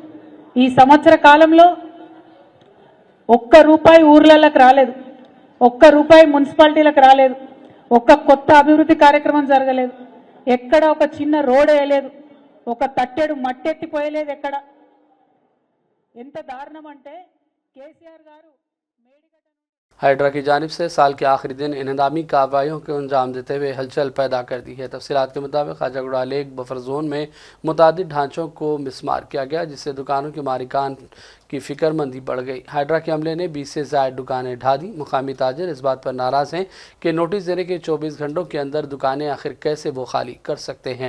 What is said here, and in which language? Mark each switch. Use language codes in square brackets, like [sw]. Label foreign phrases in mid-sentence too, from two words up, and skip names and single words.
[te] ఈ సంవత్సర కాలంలో ఒక్క రూపాయి ఊర్లలకు రాలేదు, ఒక్క రూపాయి మున్సిపాలిటీలకు రాలేదు, ఒక్క కొత్త అభివృద్ధి కార్యక్రమం జరగలేదు, ఎక్కడ ఒక చిన్న రోడ్ వేయలేదు, ఒక తట్టెడు మట్టెత్తిపోయలేదు ఎక్కడ. ఎంత దారుణం అంటే కేసీఆర్ గారు [ur] ہائیڈرا کی جانب سے سال کے آخری دن انہدامی کارروائیوں کو انجام دیتے ہوئے ہلچل پیدا کر دی ہے۔ تفصیلات کے مطابق خواجہ گڑا [en] lake buffer zone [ur] میں متعدد ڈھانچوں کو مسمار کیا گیا، جس سے دکانوں کے مالکان کی فکر مندی بڑھ گئی۔ ہائیڈرا کے عملے نے 20 سے زائد دکانیں ڈھا دیں۔ مقامی تاجر اس بات پر ناراض ہیں کہ نوٹس دینے کے 24 گھنٹوں کے اندر دکانیں آخر کیسے وہ خالی کر سکتے ہیں۔